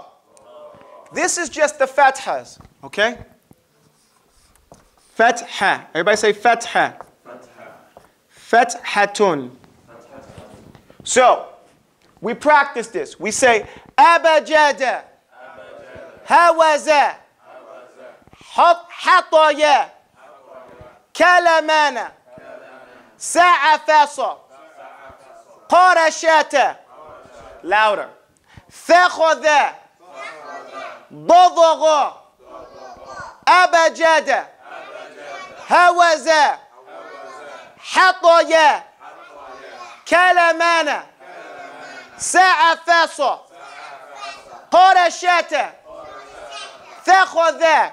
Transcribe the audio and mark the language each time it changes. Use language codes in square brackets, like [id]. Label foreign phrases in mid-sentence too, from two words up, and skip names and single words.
[en] This is just the fathas, okay? Fatha. Everybody say fatha. Fathatun. So, we practice this. We say [ar] أبجد، هوز، حطي، كلمن، سعفص، قرشت. [en] Louder. [ar] Thakhadha, ضضغ, أبجد, هوز, حطي, كلمان, سعفص, قرشت, ثخذ,